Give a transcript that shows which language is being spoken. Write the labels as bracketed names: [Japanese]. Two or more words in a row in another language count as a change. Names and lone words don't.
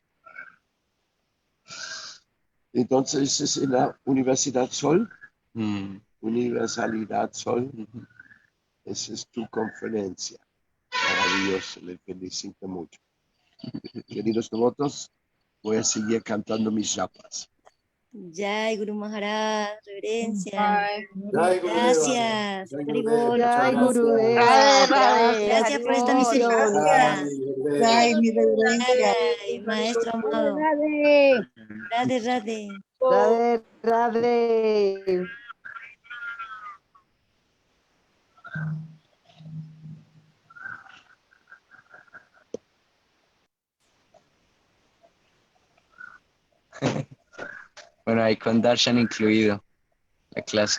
[Spanish] Entonces, es en la Universidad Sol, Universalidad Sol. Esa es tu conferencia. Maravilloso, le felicito mucho. Queridos devotos, voy a seguir cantando mis yapas. [Hindi] Jai Guru Maharaj, reverencia. Jai. [Spanish] Gracias. Haribol, [Hindi] Jai [Spanish] muchas [Hindi] Gurudeva. [Spanish] gracias. Radhe, Gracias por esta Haribol. misericordia. Ay, mi reverencia. Ay, maestro amado. Radhe. Radhe, radhe. Radhe, radhe. Bueno, ahí con Darshan incluido la clase.